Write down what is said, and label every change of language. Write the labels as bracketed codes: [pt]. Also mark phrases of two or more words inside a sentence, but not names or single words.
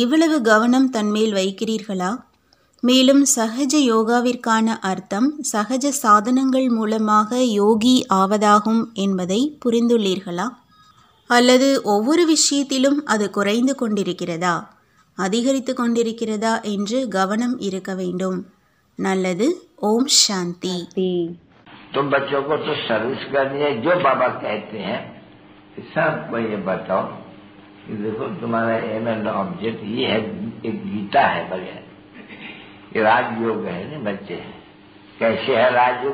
[ta] இவ்வளவு கவனம் தன்மேல் வைக்கிறீர்களா? மேலும் சகஜ யோகாவிற்கான அர்த்தம் சகஜ சாதனங்கள் மூலமாக யோகி ஆவதாகும் என்பதை புரிந்துள்ளீர்களா? அல்லது ஒவ்வொரு விஷயத்திலும் அது குறைந்து கொண்டிருக்கிறதா, அதிகரித்து கொண்டிருக்கிறதா என்று கவனம் இருக்க வேண்டும். நல்லது. ஓம் சாந்தி. [hi] तो बच्चों को तो सर्विस करनी है. जो बाबा कहते हैं सबको ये बताओ कि देखो तुम्हारा [en] aim and object [hi] ये है, एक गीता है बढ़िया, ये राजयोग है ना बच्चे. कैसे है राजयोग?